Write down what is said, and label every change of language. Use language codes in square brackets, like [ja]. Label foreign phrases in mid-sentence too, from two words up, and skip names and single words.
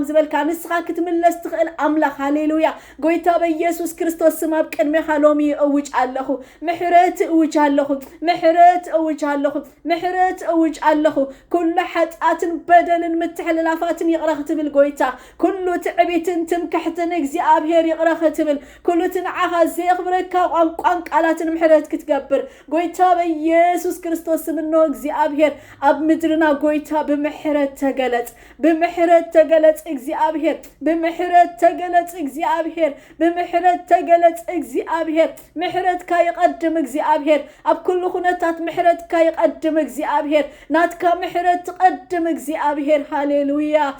[ti] ዝበልካ ንስኻ ክትምለስ ትኽእል አምላኽ ሃሌሉያ ጎይታ በኢየሱስ ክርስቶስ ስም አብ ቅድሜኻ ሎሚ እውጅ ኣለኹ ምሕረት እውጅ ኣለኹ ምሕረት እውጅ ኣለኹ ምሕረት እውጅ ኣለኹ ኩሉ ሓጣትን በደልን ምትሕልላፋትን ይቕረኽ ትብል ጎይታ ኩሉ ትዕቢትን ትምክሕትን እግዚአብሔር ይቕረኽ ትብል ኩሉ ትንዓኻ ዘይኽብረካ ቋንቋን ቃላትን ምሕረት ክትገብር ጎይታ በኢየሱስ ክርስቶስ ስም ነው እግዚአብሔር አብ ምድርና ጎይታ ብምሕረት ተገለጽ ብምሕረት ተገለጽ እግዚአብሔር ብምሕረት ተገለጽ እግዚአብሔር ብምሕረት ተገለጽ እግዚአብሔር ምሕረትካ ይቀድም እግዚአብሔር አብ ኩሉ ኩነታት ምሕረትካ ይቀድም እግዚአብሔር ናትካ ምሕረት ትቀድም እግዚአብሔር ሃሌሉያ